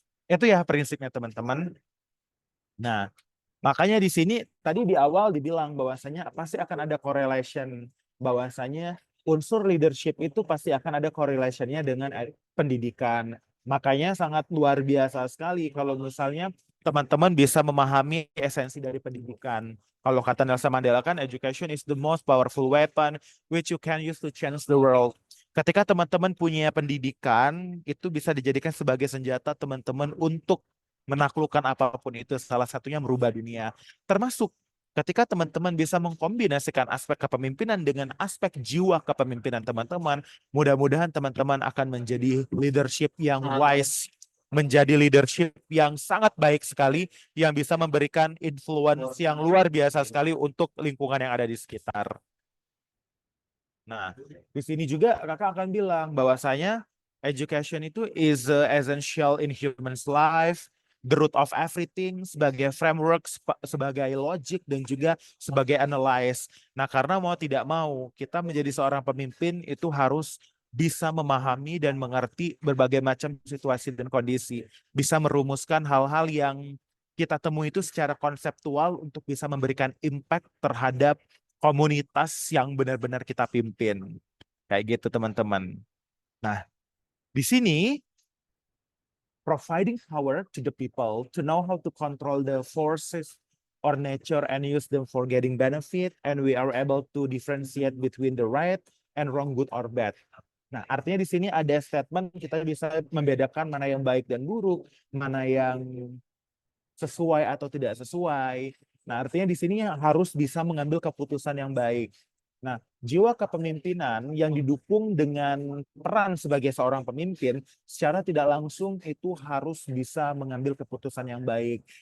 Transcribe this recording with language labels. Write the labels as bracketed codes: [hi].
[id] Itu ya prinsipnya teman-teman. Nah, makanya di sini tadi di awal dibilang bahwasanya pasti akan ada correlation bahwasanya unsur leadership itu pasti akan ada correlation-nya dengan pendidikan. Makanya sangat luar biasa sekali kalau misalnya teman-teman bisa memahami esensi dari pendidikan. Kalau kata Nelson Mandela kan, [en] education is the most powerful weapon which you can use to change the world. [id] Ketika teman-teman punya pendidikan, itu bisa dijadikan sebagai senjata teman-teman untuk menaklukkan apapun itu. Salah satunya merubah dunia. Termasuk ketika teman-teman bisa mengkombinasikan aspek kepemimpinan dengan aspek jiwa kepemimpinan teman-teman, mudah-mudahan teman-teman akan menjadi leadership yang wise, menjadi leadership yang sangat baik sekali, yang bisa memberikan influence yang luar biasa sekali untuk lingkungan yang ada di sekitar. Nah, di sini juga kakak akan bilang bahwasanya education itu [en] is essential in human's life, the root of everything, [id] sebagai framework, sebagai logic, dan juga sebagai analyze. Nah, karena mau tidak mau, kita menjadi seorang pemimpin itu harus bisa memahami dan mengerti berbagai macam situasi dan kondisi. Bisa merumuskan hal-hal yang kita temui itu secara konseptual untuk bisa memberikan impact terhadap komunitas yang benar-benar kita pimpin. Kayak gitu, teman-teman. Nah, di sini [en] providing power to the people to know how to control the forces or nature and use them for getting benefit, and we are able to differentiate between the right and wrong, good or bad. [id] Nah, artinya di sini ada statement kita bisa membedakan mana yang baik dan buruk, mana yang sesuai atau tidak sesuai. Nah, artinya di sini harus bisa mengambil keputusan yang baik. Nah, jiwa kepemimpinan yang didukung dengan peran sebagai seorang pemimpin secara tidak langsung itu harus bisa mengambil keputusan yang baik.